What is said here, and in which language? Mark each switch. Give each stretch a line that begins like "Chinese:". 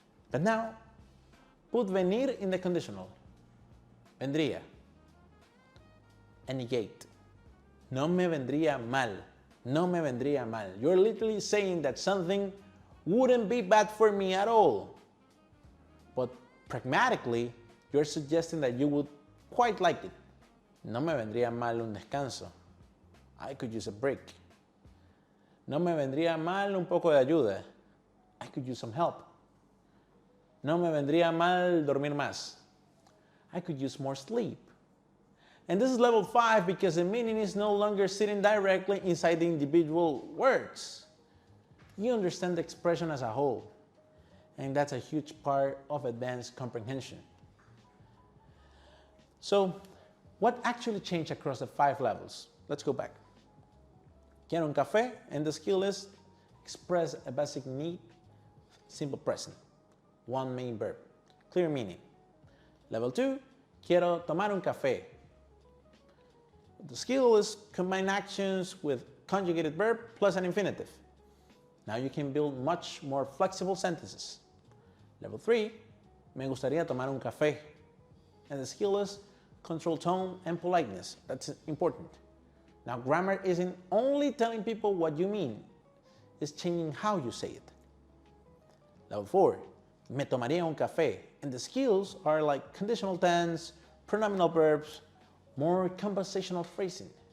English: But now, put venir in the conditional. Vendría. And negate.
Spanish: No me vendría mal. No me vendría mal.
English: You're literally saying that something wouldn't be bad for me at all. But pragmatically, you're suggesting that you would quite like it.
Spanish: No me vendría mal un descanso.
English: I could use a break.
Spanish: No me vendría mal un poco de ayuda.
English: I could use some help.
Spanish: No me vendría mal dormir más.
English: I could use more sleep. And this is level 5 because the meaning is no longer sitting directly inside the individual words. You understand the expression as a whole. And that's a huge part of advanced comprehension. So, what actually changed across the 5 levels? Let's go back.
Spanish: Quiero un café,
English: and the skill is express a basic need, simple present. One main verb, clear meaning.
Spanish: Level 2, quiero tomar un café.
English: The skill is combine actions with conjugated verb plus an infinitive. Now you can build much more flexible sentences.
Spanish: Level 3, me gustaría tomar un café.
English: And the skill is control tone and politeness. That's important. Now grammar isn't only telling people what you mean, it's changing how you say it. Level 4,
Spanish: me tomaría un café.
English: And the skills are like conditional tense, pronominal verbs, more conversational phrasing.